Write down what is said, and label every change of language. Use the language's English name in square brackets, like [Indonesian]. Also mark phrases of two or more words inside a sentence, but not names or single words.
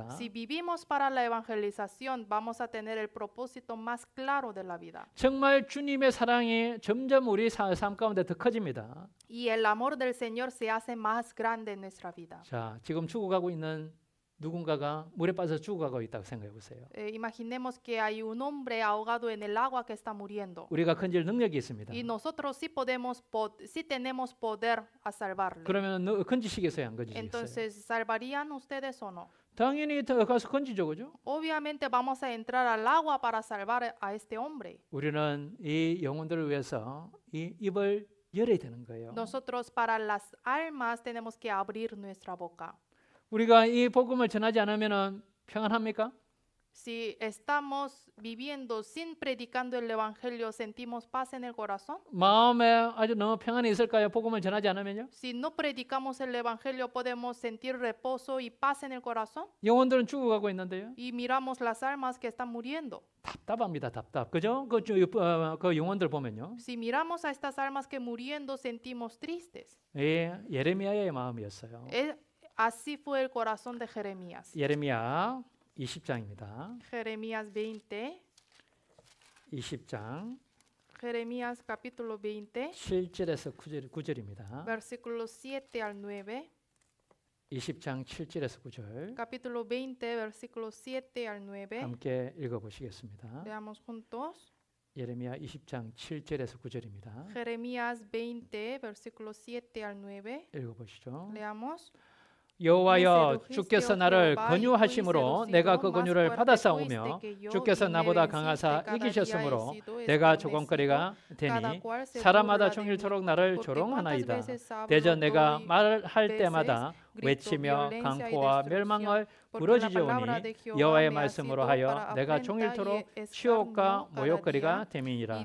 [Spanish] Si vivimos para la evangelización, vamos a tener el propósito más claro de la vida. [Korean] 정말 주님의 사랑이 점점 우리 삶 가운데 더 커집니다. [Spanish] Y el amor del Señor se hace más grande en nuestra vida. [Korean] 자, 지금 죽어가고 있는 누군가가 물에 빠져서 죽어가고 있다고 생각해 보세요. [Spanish] Imaginemos que hay un hombre ahogado en el agua que está muriendo. [Korean] 우리가 건질 능력이 있습니다. [Spanish] Y nosotros sí tenemos poder a salvarle. [Korean] 그러면 건지시겠어요, 안 건지시겠어요? [Spanish] Entonces, ¿salvarían ustedes o no? [Korean] 당연히 가서 건지죠, 그죠? [Spanish] Obviamente vamos a entrar al agua para salvar a este hombre. [Korean] 우리는 이 영혼들을 위해서 이 입을 열어야 되는 거예요. [Spanish] Nosotros para las almas tenemos que abrir nuestra boca. [Korean] 우리가 이 복음을 전하지 않으면은 평안합니까? [Spanish] Si estamos viviendo sin predicando el evangelio, ¿sentimos paz en el corazón? [Korean] 마음에 아주 너무 평안이 있을까요? 복음을 전하지 않으면요? [Spanish] Si no predicamos el evangelio, ¿podemos sentir reposo y paz en el corazón? [Korean] 영혼들은 죽어가고 있는데요. [Spanish] Y miramos las almas que están muriendo. [Korean] 답답합니다, 답답. 그죠? 그 영혼들 보면요. [Spanish] Si miramos a estas almas que muriendo, sentimos tristes. [Korean] 예, 예레미야의 마음이었어요. [Spanish] Así fue el corazón de Jeremías. [Korean] 예레미야 20장입니다. [Spanish] Jeremías 20. [Korean] 20장 [Spanish] Jeremías capítulo 20, [Korean] 7절에서 9절입니다. [Spanish] versículos 7 al 9. [Korean] 20장 7절에서 9절 [Spanish] Capítulo 20, versículos 7 al 9. [Korean] 함께 읽어보시겠습니다. [Spanish] Leamos juntos. [Korean] 예레미야 20장 7절에서 9절입니다. [Spanish] Jeremías 20, versículos 7 al 9. [Korean] 읽어보시죠. [Spanish] Leamos. [Korean] 여호와여 주께서 나를 권유하심으로 내가 그 권유를 받아싸우며 주께서 나보다 강하사 이기셨으므로 내가 조공거리가 되니 사람마다 종일토록 나를 조롱하나이다. 대저 내가 말할 때마다 외치며 강포와 멸망을 부러지져오니 여호와의 말씀으로 하여 내가 종일토록 치욕과 모욕거리가 됨이니라.